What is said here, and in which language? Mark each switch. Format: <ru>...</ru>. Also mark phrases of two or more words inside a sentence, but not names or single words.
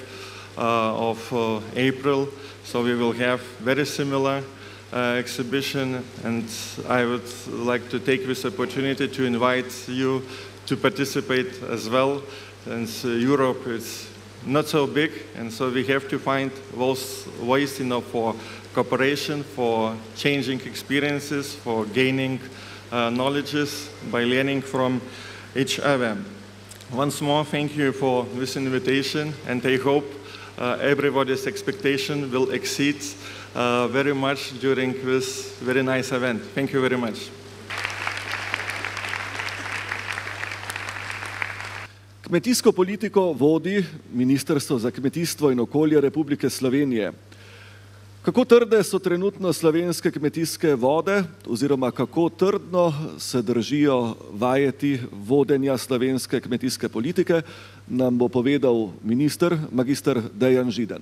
<en>of April, so we will have very similar exhibition, and I would like to take this opportunity to invite you to participate as well, since Europe is not so big, and so we have to find those ways, for cooperation, for changing experiences, for gaining knowledges by learning from each other. Once more, thank you for this invitation, and I hope everybody's expectation will exceed very much during this very nice event. Thank you very much.</en> <sl>Kmetijsko politiko vodi Ministrstvo za kmetijstvo in okolje Republike Slovenije. Kako trde so trenutno slovenske kmetijske vode oziroma kako trdno se držijo vajeti vodenja slovenske kmetijske politike, nam bo povedal minister magister Dejan Židan.</sl>